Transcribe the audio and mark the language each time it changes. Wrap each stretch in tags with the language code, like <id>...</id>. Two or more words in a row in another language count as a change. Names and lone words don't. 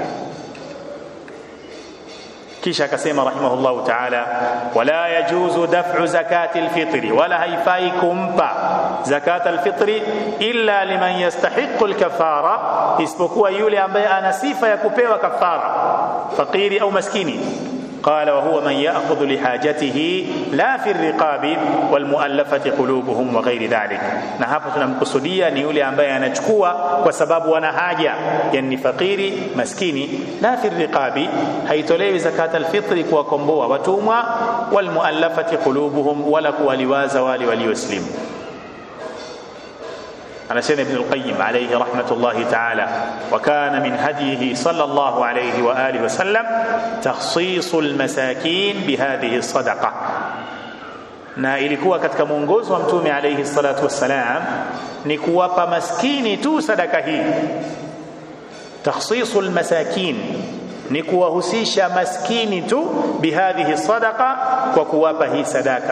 <sw>Kisha akasema</sw> <ar>رحمه الله تعالى, ولا يجوز دفع زكاة الفطر,</ar> <sw>wala haifai kumpa</sw> <ar>زكاة الفطر إلا لمن يستحق الكفارة,</ar> <sw>isipokuwa yule ambaye ana sifa ya kupewa kafara, fakiri au maskini.</sw> <ar>قال وهو من يأخذ لحاجته لا في الرقاب والمؤلفة قلوبهم وغير ذلك.</ar> <sw>Na hapo tunamkusudia ni yule ambaye anachukua kwa sababu wana haja, yani fakiri, maskini.</sw> <ar>لا في الرقاب,</ar> <sw>haitolewi</sw> <ar>زكاة الفطر</ar> <sw>kuwakomboa watumwa,</sw> <ar>والمؤلفة قلوبهم,</ar> <sw>wala kuwaliwaza wale walioslimu.</sw> <ar>Anasema Ibn al-Qayyim عليه رحمة الله تعالى وكان من هديه صلى الله عليه وآله وسلم تخصيص المساكين بهذه الصدقة,</ar> <sw>na ilikuwa katika mwongozo wa Mtume</sw> <ar>عليه الصلاة والسلام</ar> <sw>ni kuwapa maskini tu sadaka hii.</sw> <ar>تخصيص المساكين</ar> <sw>ni kuwahusisha maskini tu</sw> <ar>بهذه الصدقة,</ar> <sw>kwa kuwapa hii sadaka.</sw>